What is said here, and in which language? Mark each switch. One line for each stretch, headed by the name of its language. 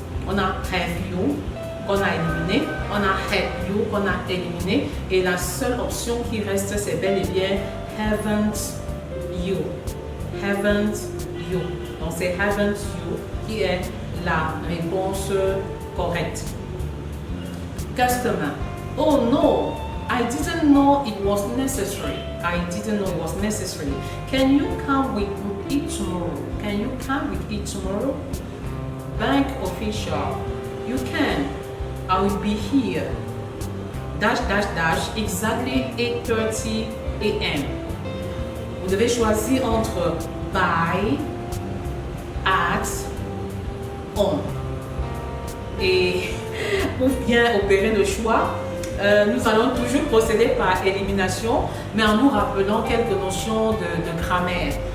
French: On a
English: have you
French: qu'on a éliminé, on a
English: had you
French: qu'on a éliminé, et la seule option qui reste c'est bel et bien
English: haven't you. Haven't you.
French: Donc c'est
English: haven't you
French: qui est la réponse correcte.
English: Customer. Oh no, I didn't know it was necessary. I didn't know it was necessary. Can you come with it tomorrow? Can you come with it tomorrow? Bank official. You can. I will be here. Dash dash dash exactly 8:30 a.m.
French: Vous devez choisir entre
English: by, at, on.
French: Et pour bien opérer le choix, nous allons toujours procéder par élimination, mais en nous rappelant quelques notions de grammaire.